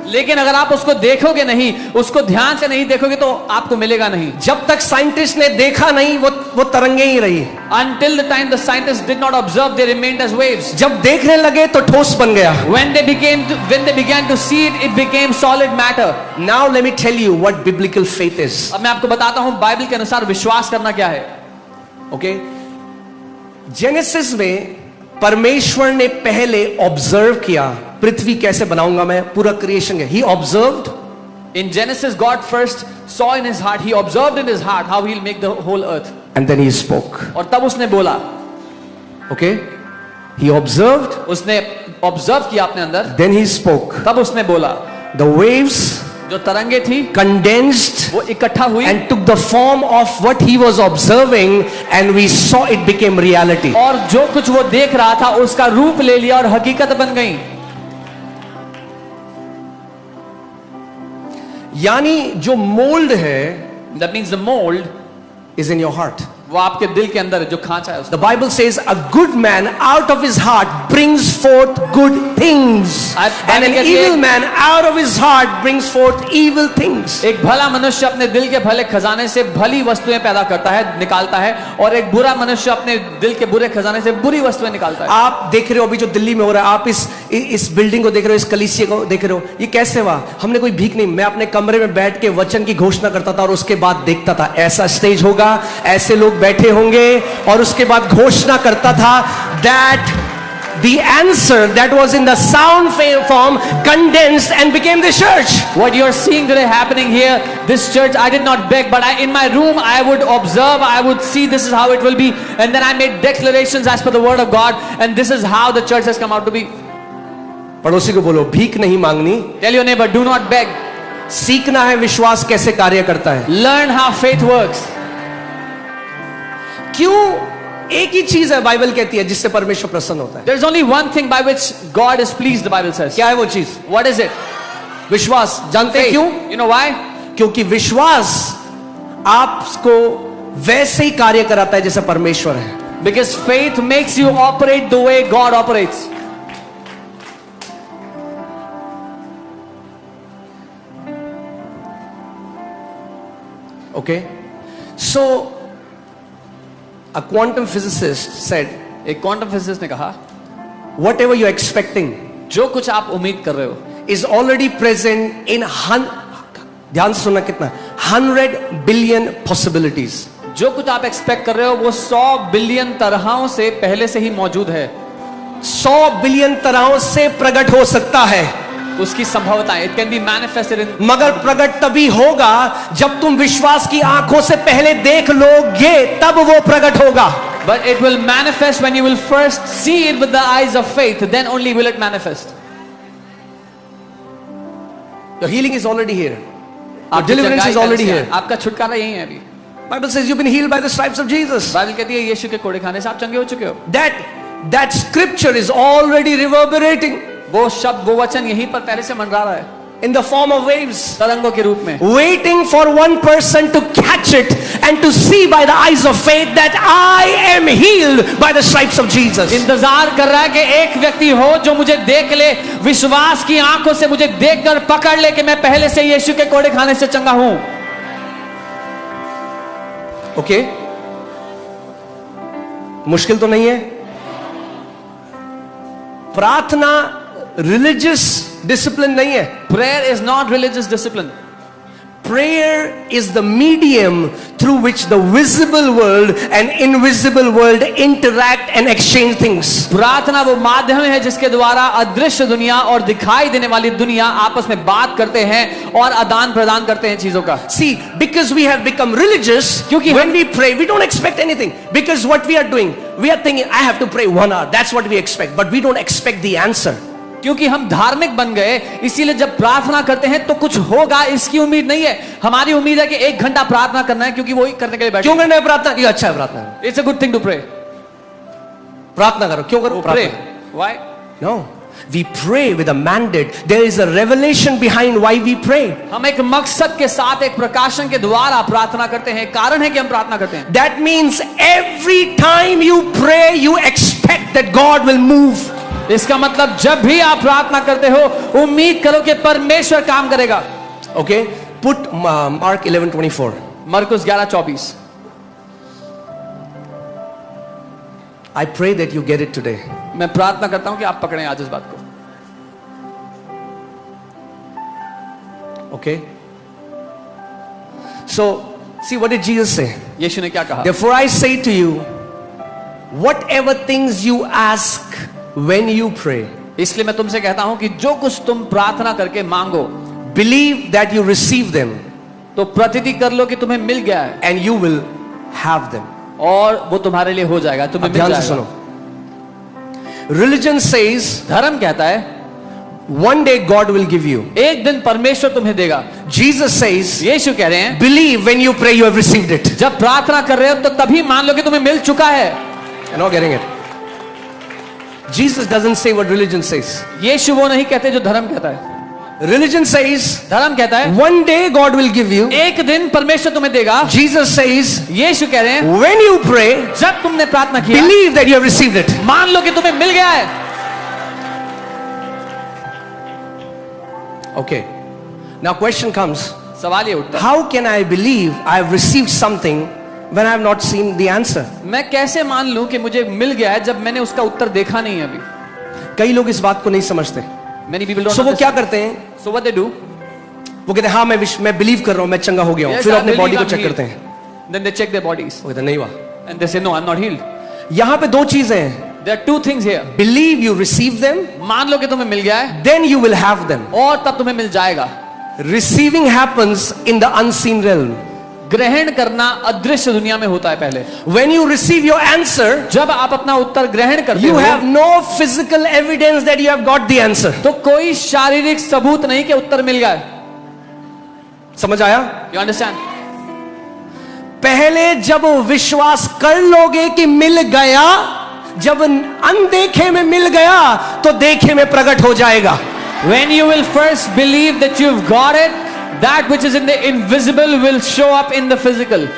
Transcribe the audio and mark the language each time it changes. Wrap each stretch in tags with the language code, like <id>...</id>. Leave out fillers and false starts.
<hi>लेकिन अगर आप उसको देखोगे नहीं, उसको ध्यान से नहीं देखोगे तो आपको मिलेगा नहीं। जब तक साइंटिस्ट ने देखा नहीं, वो तरंगे ही रही।</hi> <en>Until the time the scientists did not observe, they remained as waves.</en> <hi>जब देखने लगे तो ठोस बन गया।</hi> <en>When they began to see it, it became solid matter. Now let me tell you what biblical faith is.</en> <hi>अब मैं आपको बताता हूं बाइबल के अनुसार विश्वास करना क्या है।</hi> <en>Okay?</en> <hi>जेनेसिस में परमेश्वर ने पहले ऑब्जर्व किया, पृथ्वी कैसे बनाऊंगा मैं, पूरा क्रिएशन है।</hi> <en>He observed. In Genesis, God first saw in his heart, he observed in his heart how he'll make the whole earth. And then he spoke.</en> <hi>और तब उसने बोला।</hi> <en>Okay? He observed.</en> <hi>उसने ऑब्जर्व किया अपने अंदर।</hi> <en>Then he spoke.</en> <hi>तब उसने बोला।</hi> <en>The waves</en> <hi>जो तरंगे थी</hi> <en>condensed</en> <hi>वो इकट्ठा हुई</hi> <en>and took the form of what he was observing, and we saw it became reality.</en> <hi>और जो कुछ वो देख रहा था उसका रूप ले लिया और हकीकत बन गई। यानी जो मोल्ड है,</hi> <en>That means the mold is in your heart.</en> <hi>वो आपके दिल के अंदर है, जो खांचा है उसका।</hi> <en>The Bible says a good man out of his heart brings forth good things, and an evil man out of his heart brings forth evil things.</en> <hi>एक भला मनुष्य अपने दिल के भले खजाने से भली वस्तुएं पैदा करता है, निकालता है, और एक बुरा मनुष्य अपने दिल के बुरे खजाने से बुरी वस्तुएं निकालता है। आप देख रहे हो अभी जो दिल्ली में हो रहा है, आप इस बिल्डिंग को देख रहे हो, इस कलीसिया को देख रहे हो, ये कैसे हुआ? हमने कोई भीख नहीं, मैं अपने कमरे में बैठ के वचन की घोषणा करता था और उसके बाद देखता था ऐसा स्टेज होगा, ऐसे लोग बैठे होंगे, और उसके बाद घोषणा करता था</hi> <en>that the answer that was in the sound form condensed and became the church. What you are seeing today happening here, this church, I did not beg, but in my room I would observe, I would see this is how it will be, and then I made declarations as per the word of God, and this is how the church has come out to be.</en> <hi>पड़ोसी को बोलो, भीख नहीं मांगनी।</hi> <en>Tell your neighbor, do not beg.</en> <hi>सीखना है विश्वास कैसे कार्य करता है।</hi> <en>Learn how faith works.</en> <hi>क्यों? एक ही चीज है बाइबल कहती है जिससे परमेश्वर प्रसन्न होता है।</hi> <en>There is only one thing by which God is pleased, the Bible says.</en> <hi>क्या है वो चीज?</hi> <en>What is it?</en> <hi>विश्वास। जानते हैं क्यों?</hi> <en>You know why?</en> <hi>क्योंकि विश्वास आपको वैसे ही कार्य कराता है जैसे परमेश्वर है।</hi> <en>Because faith makes you operate the way God operates. Okay? So a quantum physicist said,</en> <hi>एक क्वांटम फिजिसिस्ट ने कहा,</hi> <en>whatever you're expecting</en> <hi>जो कुछ आप उम्मीद कर रहे हो</hi> <en>is already present in</en> <hi>ध्यान से सुनना कितना,</hi> <en>100 billion possibilities.</en> <hi>जो कुछ आप एक्सपेक्ट कर रहे हो वो 100 बिलियन तरहों से पहले से ही मौजूद है। 100 बिलियन तरहों से प्रकट हो सकता है, उसकी संभावनाएं,</hi> <en>it can be manifested in,</en> <hi>मगर प्रकट तभी होगा जब तुम विश्वास की आंखों से पहले देख लोगे, तब वो प्रकट होगा।</hi> <en>but it will manifest when you will first see it with the eyes of faith, then only will it manifest. Your healing is already here. Your</en> <hi>आपकी</hi> <en>deliverance</en> <hi>चंगाई</hi> <en>is already</en> <hi>पहले से</hi> <en>here.</en> <hi>है। आपका छुटकारा यही है अभी।</hi> <en>Bible says you've been healed by the stripes of Jesus.</en> <hi>Bible कहती है यीशु के कोड़े खाने से आप चंगे हो चुके हो।</hi> <en>That scripture is already reverberating</en> <hi>वो शब्द, वो वचन यहीं पर पहले से मंडरा रहा है,</hi> <en>in the form of waves,</en> <hi>तरंगों के रूप में,</hi> <en>waiting for one person to catch it and to see by the eyes of faith that I am healed by the stripes of Jesus.</en> <hi>इंतजार कर रहा है कि एक व्यक्ति हो जो मुझे देख ले, विश्वास की आंखों से मुझे देखकर पकड़ ले कि मैं पहले से यीशु के कोड़े खाने से चंगा हूं।</hi> <en>Okay?</en> <hi>मुश्किल तो नहीं है। प्रार्थना रिलीजियस डिसिप्लिन नहीं है।</hi> <en>Prayer is not religious discipline. Prayer is the medium through which the visible world and invisible world interact and exchange things.</en> <hi>प्रार्थना वो माध्यम है जिसके द्वारा अदृश्य दुनिया और दिखाई देने वाली दुनिया आपस में बात करते हैं और आदान प्रदान करते हैं चीजों का।</hi> <en>See, because we have become religious,</en> <hi>क्योंकि</hi> <en>when we pray, we don't expect anything. Because what we are doing, we are thinking, I have to pray 1 hour. That's what we expect. But we don't expect the answer.</en> <hi>क्योंकि हम धार्मिक बन गए, इसीलिए जब प्रार्थना करते हैं तो कुछ होगा इसकी उम्मीद नहीं है। हमारी उम्मीद है कि 1 घंटा प्रार्थना करना है क्योंकि वही करने के लिए बैठे। क्यों करना है प्रार्थना? ये अच्छा है प्रार्थना।</hi> <en>It's a good thing to pray.</en> <hi>प्रार्थना करो। क्यों करो?</hi> <en>Pray. Why? No. We pray with a mandate. There is a revelation behind why we pray.</en> <hi>हम एक मकसद के साथ, एक प्रकाशन के द्वारा प्रार्थना करते हैं। कारण है कि हम प्रार्थना करते हैं।</hi> <en>That means every time you pray, you expect that God will move.</en> <hi>इसका मतलब जब भी आप प्रार्थना करते हो उम्मीद करो कि परमेश्वर काम करेगा।</hi> <en>Okay, put Mark 11:24.</en> <hi>मरकुस 11:24।</hi> <en>I pray that you get it today.</en> <hi>मैं प्रार्थना करता हूं कि आप पकड़ें आज इस बात को।</hi> <en>Okay, so see, what did Jesus say?</en> <hi>यीशु ने क्या कहा?</hi> <en>Therefore I say to you, whatever things you ask when you pray,</en> <hi>इसलिए मैं तुमसे कहता हूं कि जो कुछ तुम प्रार्थना करके मांगो,</hi> <en>believe that you receive them</en> <hi>तो प्रतीति कर लो कि तुम्हें मिल गया है</hi> <en>and you will have them.</en> <hi>और वो तुम्हारे लिए हो जाएगा, तुम्हें अब मिल ध्यान से जाएगा। सुनो।</hi> <en>Religion says</en> <hi>धर्म कहता है</hi> <en>one day God will give you.</en> <hi>एक दिन परमेश्वर तुम्हें देगा।</hi> <en>Jesus says</en> <hi>यीशु कह रहे हैं</hi> <en>believe when you pray you have received it.</en> <hi>जब प्रार्थना कर रहे हो तो तभी मान लो कि तुम्हें मिल चुका है।</hi> <en>You're not getting it. Jesus doesn't say what religion says.</en> <hi>यीशु वो नहीं कहते जो धर्म कहता है।</hi> <en>Religion says</en> <hi>धर्म कहता है</hi> <en>one day God will give you.</en> <hi>एक दिन परमेश्वर तुम्हें देगा।</hi> <en>Jesus says</en> <hi>यीशु कह रहे हैं</hi> <en>when you pray</en> <hi>जब तुमने प्रार्थना किया</hi> <en>believe that you have received it.</en> <hi>मान लो कि तुम्हें मिल गया है।</hi> <en>Okay, now question comes,</en> <hi>सवाल ये उठता है</hi> <en>how can I believe I have received something when I have not seen the answer?</en> <hi>मैं कैसे मान लूं कि मुझे मिल गया है जब मैंने उसका उत्तर देखा नहीं है अभी। कई लोग इस बात को नहीं समझते।</hi> <en>Many people don't So</en> <hi>वो क्या</hi> <en>understand.</en> <hi>करते हैं?</hi> <en>So what they do?</en> <hi>वो कहते हैं हाँ मैं बिलीव कर रहा हूँ, मैं चंगा हो गया हूँ।</hi> <en>Yes,</en> <hi>फिर</hi> <en>I</en> <hi>अपने</hi> <en>believe</en> <hi>बॉडी को</hi> <en>I'm</en> <hi>चेक</hi> <en>healed.</en> <hi>करते हैं।</hi> <en>Then they check their bodies</en> <hi>वो कहते हैं नहीं हुआ।</hi> <en>and they say no, I'm not healed.</en> <hi>यहाँ पे दो चीजें हैं।</hi> <en>There are two things here. Believe you receive them,</en> <hi>मान लो कि तुम्हें मिल गया है</hi> <en>then you will have them.</en> <hi>और तब तुम्हें मिल जाएगा।</hi> <en>Receiving happens in the unseen realm.</en> <hi>ग्रहण करना अदृश्य दुनिया में होता है पहले।</hi> <en>When you receive your answer,</en> <hi>जब आप अपना उत्तर ग्रहण करते</hi> <en>you</en> <hi>हो</hi> <en>have no physical evidence that you have got the answer.</en> <hi>तो कोई शारीरिक सबूत नहीं कि उत्तर मिल गया है। समझ आया?</hi> <en>You understand?</en> <hi>पहले जब विश्वास कर लोगे कि मिल गया, जब अनदेखे में मिल गया तो देखे में प्रकट हो जाएगा।</hi> <en>When you will first believe that you've got it, that which is in the invisible will show up in the physical.</en>